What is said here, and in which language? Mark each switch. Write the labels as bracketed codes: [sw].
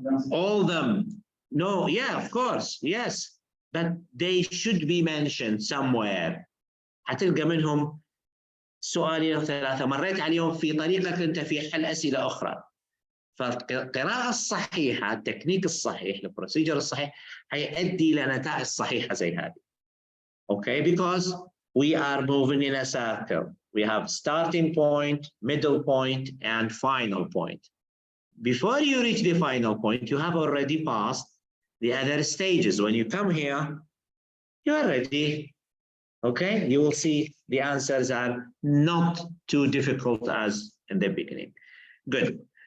[en] All them. No, yeah, of course, yes. But they should be mentioned somewhere. [ar] هتلقى منهم سؤالين أو 3 مريت عليهم في طريقك أنت في حل أسئلة أخرى. فالقراءة الصحيحة، التكنيك الصحيح، البروسيجر الصحيح هيؤدي إلى نتائج صحيحة زي هذه. [en] Okay, because we are moving in a circle. We have starting point, middle point, and final point. Before you reach the final point, you have already passed the other stages. When you come here, you are ready. Okay, you will see the answers are not too difficult as in the beginning. Good.